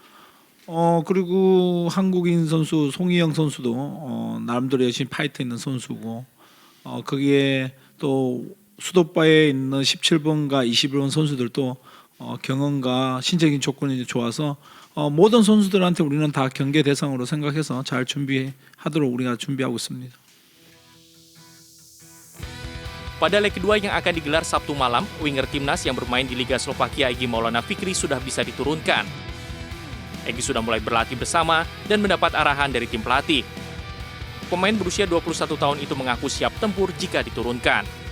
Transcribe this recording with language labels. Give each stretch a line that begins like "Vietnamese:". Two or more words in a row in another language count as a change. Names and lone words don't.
Korean: 그리고 한국인 선수 송희영 선수도 나름대로 열심히 파이트 있는 선수고 거기에 또 수도바에 있는 17번과 21번 선수들도 경험과 신체적인 조건이 좋아서 모든 선수들한테 우리는 다 경계 대상으로 생각해서 잘 준비하도록 우리가 준비하고 있습니다.
Indonesian: Pada leg kedua yang akan digelar Sabtu malam, winger timnas yang bermain di Liga Slovakia Egy Maulana Fikri sudah bisa diturunkan. Egy sudah mulai berlatih bersama dan mendapat arahan dari tim pelatih. Pemain berusia 21 tahun itu mengaku siap tempur jika diturunkan.